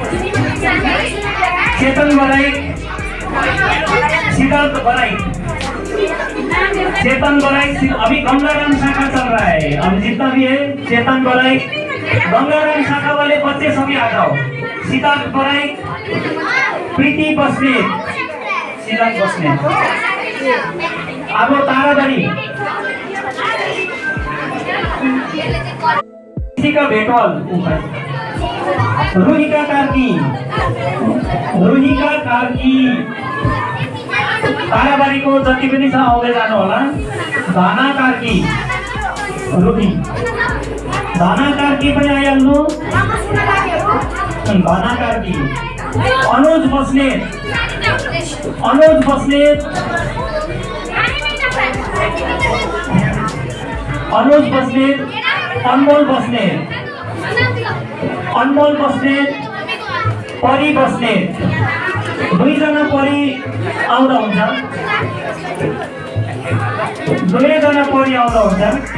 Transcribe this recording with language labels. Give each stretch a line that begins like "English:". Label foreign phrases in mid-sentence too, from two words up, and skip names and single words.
Hindi: चेतन बराइक, सिद्धार्थ बराइक। चेतन बराइक अभी गंगाराम शाखा चल रहा है। अब जितना भी है चेतन बराइक, गंगाराम शाखा वाले बच्चे सभी आ जाओ।
Nepali: सिद्धार्थ बराइक, प्रीति बस्नेत, सिद्धार्थ बस्नेत, अब ताराबारी का बेटवाल, रोहिका कार्की, रोहिका कार्की, ताराबारीको जति पनि छ आउँदै जानु होला। धाना कार्की, रोही धाना कार्की पनि आइहाल्नु। धाना कार्की, अनुज बस्नेत, अनुज बस्नेत, अनुज बस्नेत, अनमोल बस्नेत, अनमोल बस्नेत, परी बस्नेत, दुईजना परी आउँदा हुन्छ, दुईजना परी आउँदा हुन्छ।